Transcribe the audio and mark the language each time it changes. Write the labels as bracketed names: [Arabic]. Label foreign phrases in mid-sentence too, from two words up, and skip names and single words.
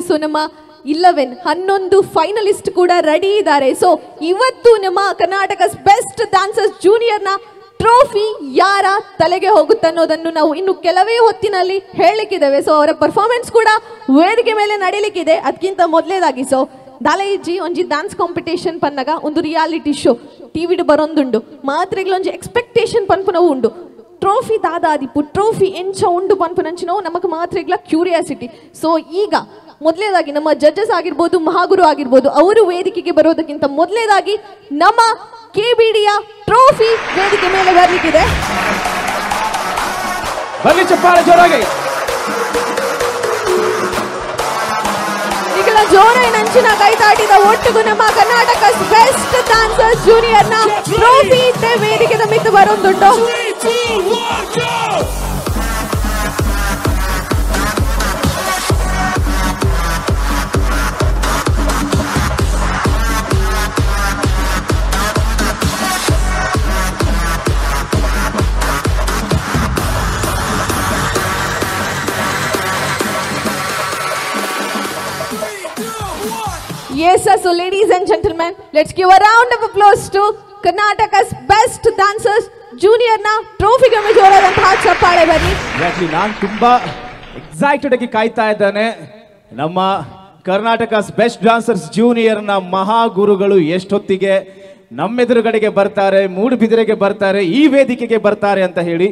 [Kannada] ಸೊ ನಮ್ಮ 11 ಫೈನಲಿಸ್ಟ್ ಕೂಡ ರೆಡಿ ಇದ್ದಾರೆ ಸೊ ಇವತ್ತು ನಮ್ಮ ಕರ್ನಾಟಕ ಬೆಸ್ಟ್ ಡಾನ್ಸರ್ಸ್ ಜೂನಿಯರ್ ನ ಟ್ರೋಫಿ ಯಾರ ತಲೆಗೆ ಹೋಗುತ್ತೆ ಅನ್ನೋದನ್ನು ನಾವು ಇನ್ನು ಕೆಲವೇ ಹೊತ್ತಿನಲ್ಲಿ ಹೇಳಲಿಕ್ಕಿದ್ದೇವೆ ಸೊ ಅವರ ಪರ್ಫಾರ್ಮೆನ್ಸ್ ಕೂಡ ವೇದಿಕೆ ಮೇಲೆ ನಡೀಲಿಕ್ಕಿದೆ ಅದಕ್ಕಿಂತ ಮೊದಲೇದಾಗಿ ಸೊ [Tulu] ದಾಲೈಜಿ ಒಂಜಿ ಡ್ಯಾನ್ಸ್ ಕಾಂಪಿಟೇಷನ್ ಪನ್ನಗ ಒಂದು ರಿಯಾಲಿಟಿ ಶೋ ಟಿವಿಡ್ ಬರೊಂದುಂಡು ಮಾತ್ರೆಗಳೊಂಜಿ ಎಕ್ಸ್ಪೆಕ್ಟೇಷನ್ ಪನ್ಪುನವು ಉಂಡು ಟ್ರೋಫಿ ದಾದಾದಿಪ್ಪು ಟ್ರೋಫಿ ಎಂಚ ಉಂಡು ಪನ್ಪುನಂಚಿನವು ನಮಗೆ ಮಾತ್ರೆಗಳ ಕ್ಯೂರಿಯಾಸಿಟಿ [Kannada] ಸೊ ಈಗ ಮೊದಲೇದಾಗಿ ನಮ್ಮ ಜಡ್ಜಸ್ ಆಗಿರ್ಬೋದು ಮಹಾಗುರು ಆಗಿರ್ಬೋದು ಅವರು ವೇದಿಕೆಗೆ ಬರೋದಕ್ಕಿಂತ ಮೊದಲೇದಾಗಿ ನಮ್ಮ KBDಯ ಟ್ರೋಫಿ ವೇದಿಕೆ ಮೇಲೆ ಬರಲಿಕ್ಕಿದೆ. ಬನ್ನಿ ಚಪ್ಪಾಳೆ ಜೋರಾಗಿ. [Tulu] ಈಗಲ ಜೋರಾಗಿ ನಂಚಿನ ಕೈ ತಾಟಿದ ಒಟ್ಟಿಗೂ ನಮ್ಮ ಕರ್ನಾಟಕ ಬೆಸ್ಟ್ ಡ್ಯಾನ್ಸರ್ಸ್ ಜೂನಿಯರ್ ನ ಟ್ರೋಫಿ ವೇದಿಕೆದ ಮಿತ್ತು ಬರೋದುಂಟು. [English] Yes, sir. So, ladies and gentlemen, let's give a round of applause to Karnataka's best dancers junior na trophy [Kannada] ಗೆ ಜೋರಾದಂತಹ ಚಪ್ಪಾಳೆ ಬನ್ನಿ. Exactly, ನಾನು ತುಂಬಾ ಎಕ್ಸೈಟೆಡ್ ಆಗಿ ಕಾಯ್ತಾ ಇದ್ದಾನೆ. ನಮ್ಮ ಕರ್ನಾಟಕಸ್ ಬೆಸ್ಟ್ ಡಾನ್ಸರ್ಸ್ ಜೂನಿಯರ್ ನ ಮಹಾಗುರುಗಳು ಎಷ್ಟೊತ್ತಿಗೆ ನಮ್ಮೆದುರುಗಡೆಗೆ ಬರ್ತಾರೆ, ಮೂಡುಬಿದಿರೆಗೆ ಬರ್ತಾರೆ, ಈ ವೇದಿಕೆಗೆ ಬರ್ತಾರೆ ಅಂತ ಹೇಳಿ.